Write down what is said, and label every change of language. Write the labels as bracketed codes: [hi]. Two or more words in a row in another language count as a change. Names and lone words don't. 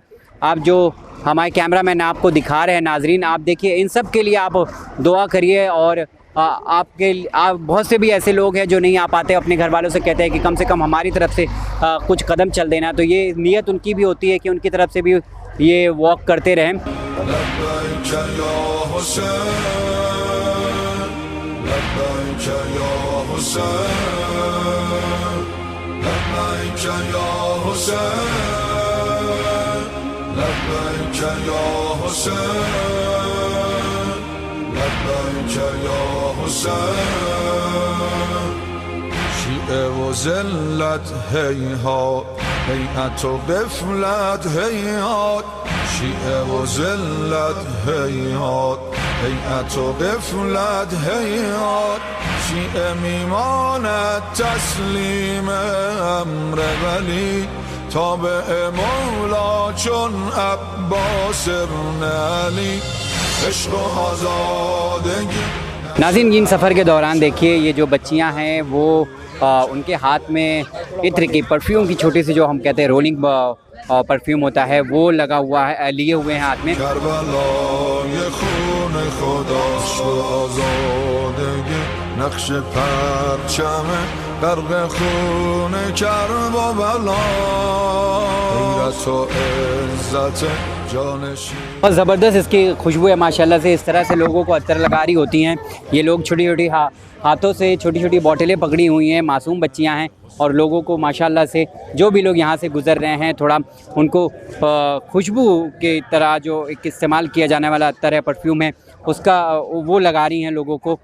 [hi] आप जो हमारे कैमरामैन आपको दिखा रहे हैं नाजरीन, आप देखिए, इन सब के लिए आप दुआ करिए। और आप बहुत से भी ऐसे लोग हैं जो नहीं आ पाते, अपने घर वालों से कहते हैं कि कम से कम हमारी तरफ से कुछ कदम चल देना, तो ये नीयत उनकी भी होती है कि उनकी तरफ से भी ये वॉक करते रहें। [ar] لبيك يا حسين لبیک یا حسین لبیک یا حسین لبیک یا [fa] حسین شیعه و ذلت هیهات هیئت و غفلت هیهات شیعه و ذلت هیهات هیئت و غفلت هیهات شیعه میماند تسلیم امر ولی تابع مولا چون عباس ابن علی عشق و آزادگی [hi] नाज़रीन इन सफ़र के दौरान देखिए ये जो बच्चियां हैं वो उनके हाथ में इत्र की परफ्यूम की छोटी सी जो हम कहते हैं [en] rolling perfume [hi] होता है वो लगा हुआ है लिए हुए हैं हाथ में। [fa] نقش پرچم غرق خون کرب و بلا غیرت و عزت جانشین [hi] और ज़बरदस्त इसकी खुशबू है माशाल्लाह से। इस तरह से लोगों को अत्तर लगा रही होती हैं ये लोग। छोटी छोटी हाथों से छोटी छोटी बोतलें पकड़ी हुई हैं, मासूम बच्चियां हैं और लोगों को माशाल्लाह से जो भी लोग यहाँ से गुज़र रहे हैं थोड़ा उनको खुशबू की तरह जो एक इस्तेमाल किया जाने वाला अत्तर है, परफ्यूम है, उसका वो लगा रही हैं लोगों को।